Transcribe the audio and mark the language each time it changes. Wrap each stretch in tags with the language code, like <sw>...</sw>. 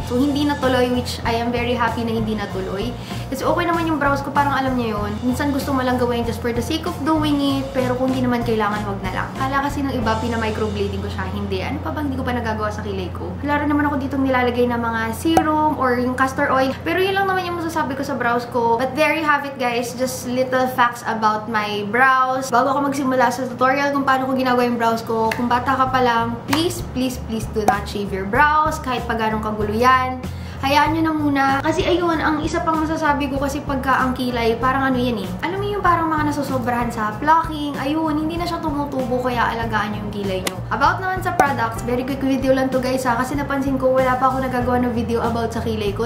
<tl>So, hindi natuloy,</tl> <en>which I am very happy</en> <tl>na hindi natuloy. Kasi okay naman yung brows ko, parang alam niyo yun. Minsan gusto mo lang gawin</tl> <en>just for the sake of doing it,</en> <tl>pero kung hindi naman kailangan, wag na lang. Kala kasi ng iba, pina-microblading ko siya. Hindi. Ano pa bang hindi ko pa nagagawa sa kilay ko? Wala rin naman ako ditong nilalagay na mga serum or yung castor oil. Pero yun lang naman yung masasabi ko sa brows ko.</tl> <en>But there you have it, guys. Just little facts about my brows.</en> <tl>Bago ako magsimula sa tutorial kung paano ko ginagawa yung brows ko, kung bata ka pa lang,</tl> <en>please do not shave your brows</en> <tl>kahit pa ganong kagulo yan. Hayaan nyo na muna. Kasi ayun, ang isa pang masasabi ko kasi pagka ang kilay, parang ano yan eh. Alam mo yung parang mga nasusobrahan sa plucking. Ayun, hindi na siya tumutubo kaya alagaan nyo yung kilay nyo. About naman sa products, very quick video lang to guys ha. Kasi napansin ko, wala pa ako nagagawa ng video about sa kilay ko.</tl>